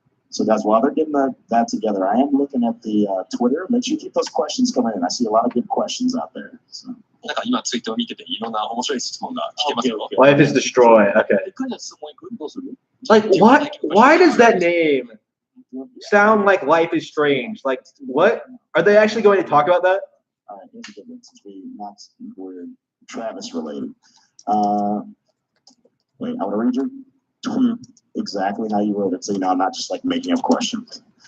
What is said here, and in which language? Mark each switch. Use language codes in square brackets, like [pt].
[en] So, guys, while they're getting that together, I am looking at the Twitter. Make sure you keep those questions coming in. I see a lot of good questions out there. So. [ja] なんか今ツイートを見てていろんな面白い質問が来てますよ。 [en] Life is Destroy. Okay. [ja] 一回じゃあ質問いく？どうする？ [en] Like, what? Why does that name sound like Life is Strange? Like, what? Are they actually going to talk about that? All right, here's a good one since we're Travis related. Wait, I want to read your tweet exactly how you wrote it, so you know I'm not just like making up questions.